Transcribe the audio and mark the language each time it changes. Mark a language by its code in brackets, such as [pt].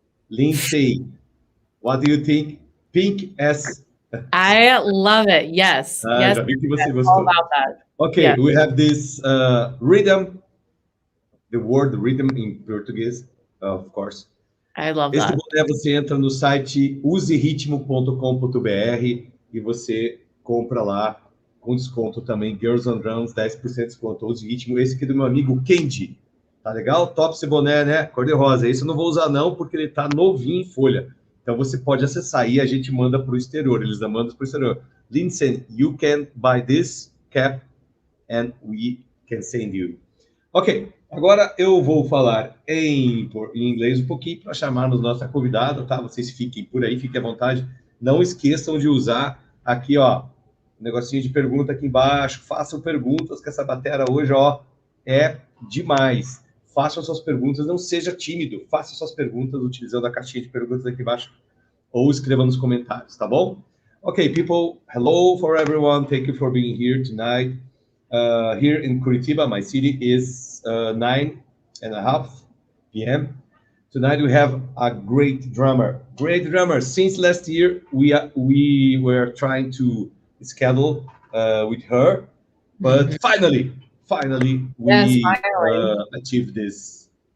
[en] Lindsay, what do you think? Pink as... I love it. Yes. Yes. [pt] Já vi que você gostou. [en] All about that. Okay, yeah. We have this rhythm, the word rhythm in Portuguese, of course. I love [pt] Esse [en] that. [pt] boné você entra no site useritmo.com.br e você compra lá com desconto também, Girls on Drums, 10% de desconto, Use Ritmo. Esse aqui do meu amigo Kendi. Tá legal? Top esse boné, né? Cor-de-rosa. Esse eu não vou usar não, porque ele tá novinho em folha. Então você pode acessar e a gente manda para o exterior. Eles mandam para o exterior. [en] Lindsay, you can buy this cap and we can send you. [pt] Ok, agora eu vou falar em inglês um pouquinho para chamarmos nossa convidada, tá? Vocês fiquem por aí, fiquem à vontade. Não esqueçam de usar aqui, ó, um negocinho de pergunta aqui embaixo. Façam perguntas, que essa bateria hoje, ó, é demais. Façam suas perguntas, não seja tímido. Faça suas perguntas utilizando a caixinha de perguntas aqui embaixo ou escreva nos comentários, tá bom? [en] Ok, people, hello for everyone. Thank you for being here tonight. Here in Curitiba, my city, is 9:30 p.m. Tonight we have a great drummer. Since last year, we were trying to schedule with her, but finally we achieved this.